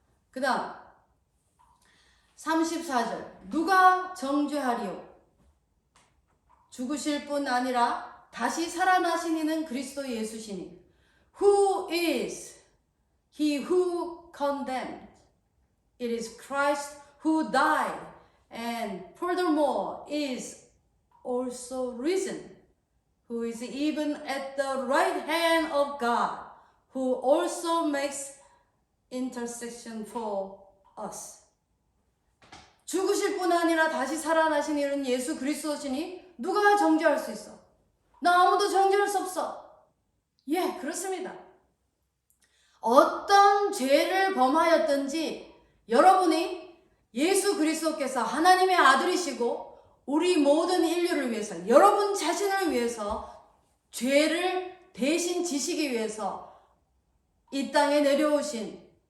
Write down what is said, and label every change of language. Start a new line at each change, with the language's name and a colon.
Korean: 그 다음 34절 누가 정죄하리요? 죽으실 뿐 아니라 다시 살아나신 이는 그리스도 예수시니
English: Who is he who condemned? It is Christ who died and furthermore is also risen, who is even at the right hand of God, who also makes intercession for us.
Korean: 죽으실 뿐 아니라 다시 살아나신 이는 예수 그리스도시니 누가 정죄할 수 있어? 나 아무도 정죄할 수 없어. 예, 그렇습니다. 어떤 죄를 범하였든지 여러분이 예수 그리스도께서 하나님의 아들이시고 우리 모든 인류를 위해서 여러분 자신을 위해서 죄를 대신 지시기 위해서 이 땅에 내려오신